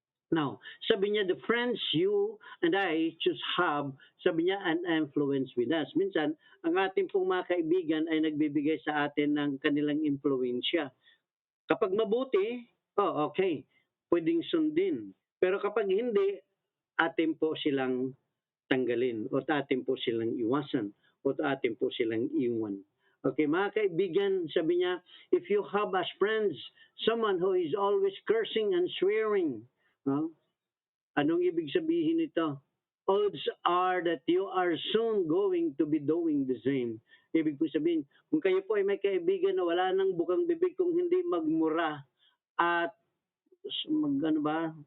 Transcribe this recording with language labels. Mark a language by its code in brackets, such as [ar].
[en] Now, [tl] sabi niya, [en] the friends you and I choose have, sabi niya, an influence with us. [tl] Minsan, ang ating pong mga kaibigan ay nagbibigay sa atin ng kanilang impluensya. Kapag mabuti, okay, pwedeng sundin. Pero kapag hindi, atin po silang tanggalin o atin po silang iwasan. o atin po silang iwan. [en] Okay, [tl] mga kaibigan, sabi niya, [en] if you have as friends someone who is always cursing and swearing, no? [tl] Anong ibig sabihin nito? [en] Odds are that you are soon going to be doing the same. [tl] Ibig po sabihin, kung kayo po ay may kaibigan na wala nang bukang bibig kung hindi magmura at ano ba?